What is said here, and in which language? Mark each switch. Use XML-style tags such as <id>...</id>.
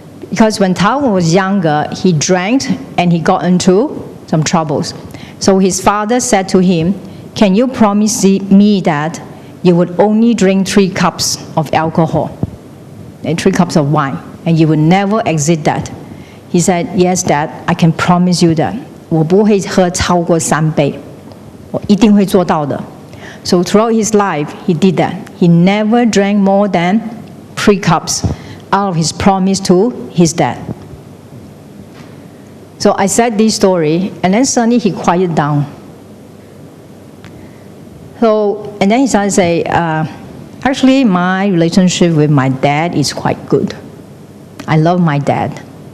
<en>Because when Tao Kan was younger, he drank and he got into some troubles. So his father said to him, can you promise me that you would only drink 3 cups of alcohol and 3 cups of wine, and you would never exceed that? He said, yes, Dad, I can promise you that.</en> <zh>我不会喝超过3杯，我一定会做到的。</zh> <en>So throughout his life, he did that. He never drank more than 3 cups out of his promise to his dad. So I said this story, and then suddenly he quieted down. So, and then he started to say, actually, my relationship with my dad is quite good. I love my dad.</en>